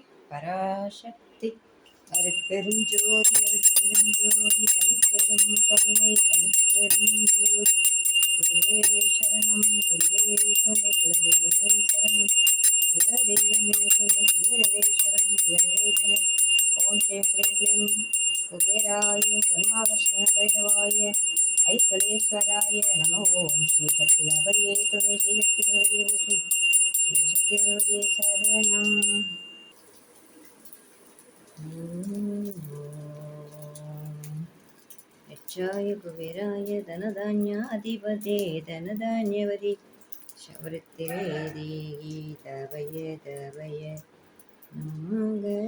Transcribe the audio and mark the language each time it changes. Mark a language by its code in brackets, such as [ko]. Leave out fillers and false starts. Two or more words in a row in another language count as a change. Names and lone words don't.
[ta] பராசக்தி அருட்பெருஞ்சோதி அருட்பெருஞ்சோதி தனிப்பெரும் கருணை அருட்பெருஞ்சோதி குருவே சரணம் குருவே துணை குலதெய்வமே சரணம் குலதெய்வமே துணை குபேரரே சரணம் குபேரரே துணை [sa] ओम् श्रीम् क्रीम् क्लीम् कुबेराय स्वर्णाकर्षण भैरवाय ऐश्वरेश्वराय नम [ta] ஓம் ஸ்ரீ சக்தி கணபதியே துணை ஸ்ரீ சக்தி கணபதியே போற்றி ஸ்ரீ சக்தி கணபதியே சரணம். [sa] यक्षाय कुबेराय धनधान्याधिपते धनधान्यवति शवृत्तिवेदी तवय तवय नमः.